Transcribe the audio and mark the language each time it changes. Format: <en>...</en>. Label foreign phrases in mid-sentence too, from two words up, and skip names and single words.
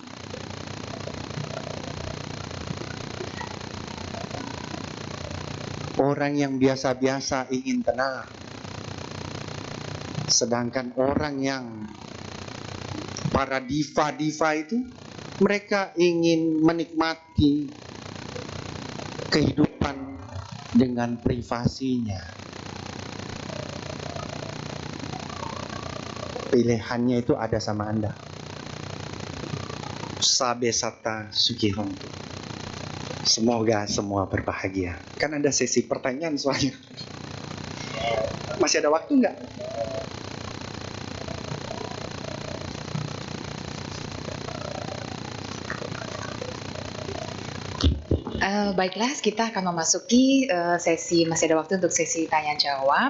<id>Orang yang biasa-biasa ingin tenang, sedangkan orang yang para diva-diva itu, mereka ingin menikmati kehidupan dengan privasinya. Pilihannya itu ada sama Anda.</id> <pi>Sabe sata sukihontu.</pi> <id>Semoga semua berbahagia. Kan ada sesi pertanyaan soalnya. Masih ada waktu nggak? Baiklah, kita akan memasuki sesi, masih ada waktu untuk sesi tanya jawab.</id>